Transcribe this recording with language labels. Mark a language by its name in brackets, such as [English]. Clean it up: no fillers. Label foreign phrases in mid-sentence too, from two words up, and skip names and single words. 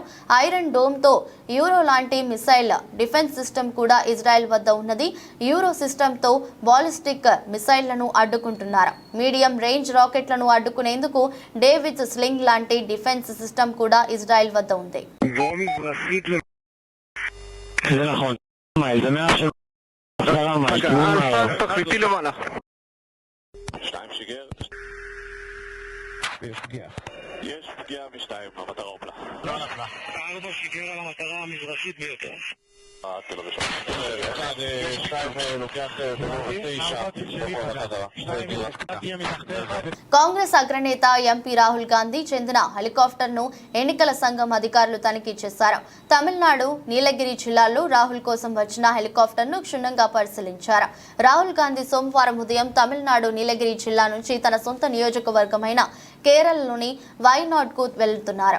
[Telugu] ఐరన్ డోమ్తో యూరో లాంటి [English] missile defence system [Telugu] కూడా ఇజ్రాయెల్ వద్ద ఉన్నది. యూరో సిస్టమ్తో [English] ballistic missiles [Telugu] అడ్డుకుంటున్నారు. [English] medium range rockets [Telugu] అడ్డుకునేందుకు డేవిడ్ స్లింగ్ లాంటి [English] defence system [Telugu] కూడా ఇజ్రాయెల్ వద్ద ఉంది. [Hebrew] יש פגיעה משתיים, המטרה הופלה. 4 שיגר על המטרה המזרחית ביותר. תל הראשון. 1-2 לוקח 9. [Telugu] కాంగ్రెస్ అగ్రనేత ఎంపీ రాహుల్ గాంధీ చెందిన హెలికాప్టర్ను ఎన్నికల సంఘం అధికారులు తనిఖీ చేశారు. తమిళనాడు నీలగిరి జిల్లాలో రాహుల్ కోసం వచ్చిన హెలికాప్టర్ను క్షుణ్ణంగా పరిశీలించారు. రాహుల్ గాంధీ సోమవారం ఉదయం తమిళనాడు నీలగిరి జిల్లా నుంచి తన సొంత నియోజకవర్గమైన కేరళలోని వైనాడ్ కు వెళ్తున్నారు.